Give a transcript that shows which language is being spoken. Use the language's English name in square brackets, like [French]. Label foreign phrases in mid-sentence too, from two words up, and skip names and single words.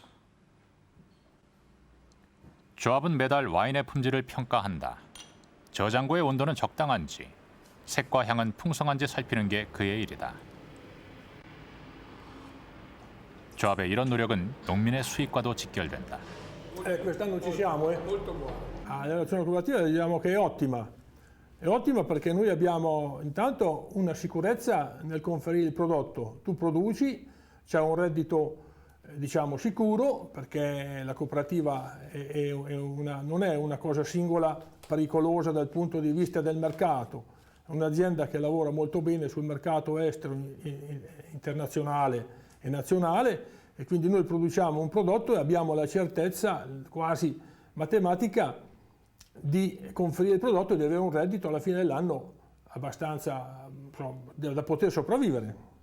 [Korean] 조합은 매달 와인의 품질을 평가한다. 저장고의 온도는 적당한지, 색과 향은 풍성한지 살피는 게 그의 일이다. 조합의 이런 노력은 농민의 수익과도 직결된다. [Italian] Quest'anno ci siamo, Molto buono. La relazione cooperativa diciamo che è ottima. È ottima perché noi abbiamo intanto una sicurezza nel conferire il prodotto. Tu produci, c'è un reddito diciamo sicuro perché la cooperativa non è una cosa singola pericolosa dal punto di vista del mercato, è un'azienda che lavora molto bene sul mercato estero, internazionale e nazionale e quindi noi produciamo un prodotto e abbiamo la certezza quasi matematica di conferire il prodotto e di avere un reddito alla fine dell'anno abbastanza da poter sopravvivere.